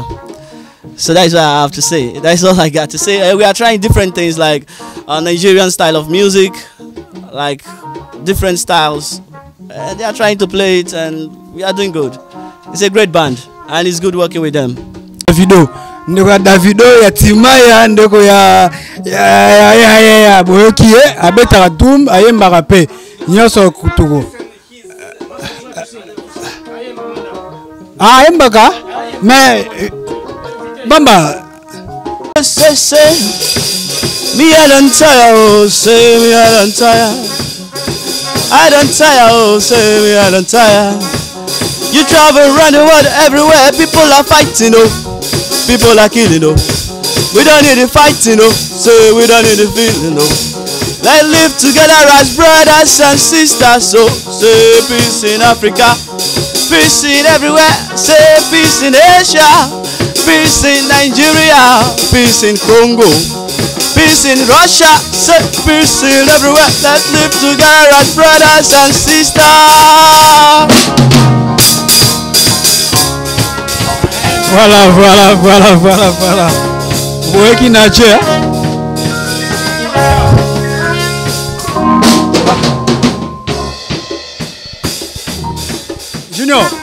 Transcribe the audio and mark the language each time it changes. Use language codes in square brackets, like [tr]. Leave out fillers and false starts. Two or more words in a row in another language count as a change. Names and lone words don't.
[en] So that's what I have to say. That's all I got to say. We are trying different things like Nigerian style of music, like different styles. They are trying to play it and we are doing good. It's a great band and it's good working with them. Video. [ln] ndeko ya Davido ya Timaya ndeko ya boyoki ye abetaka dum ayembaka pe nyonso kutuko ayembaka mais bamba [en] say me I don't tire, oh say me I don't tire. I don't tire, oh say me I don't tire. You travel around the world everywhere, people are fighting, oh. People are killing, oh. We don't need the fighting, oh. Say we don't need the feeling, oh. Let's live together as brothers and sisters, so say peace in Africa, peace in everywhere, say peace in Asia, peace in Nigeria, peace in Congo, peace in Russia, say peace in everywhere. Let's live together as brothers and sisters. [fr] Voilà. Vous voyez qui n'a pas. Junior.